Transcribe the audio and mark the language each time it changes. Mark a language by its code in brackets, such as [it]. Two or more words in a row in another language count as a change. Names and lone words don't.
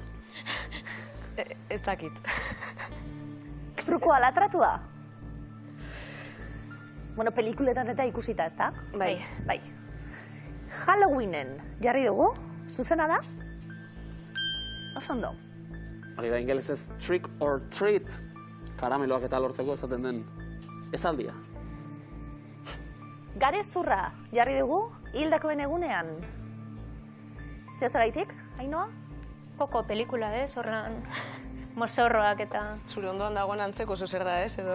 [eu] Ez dakit. Trukoa ala tratua? Pelikuletan eta ikusita, ez da? Bai. Bai. Halloweenen jarri dugu, zuzena da? Oso ondo. Hori da ingelesez [en] trick or treat, [eu] karameloak eta lortzeko esaten den esaldia. Garezurra jarri dugu, hildakoen egunean. Zeo zeraitik, Ainhoa? Koko pelikula, horrean mozorroak eta... Zure ondoan dagoen antzeko zer da, edo?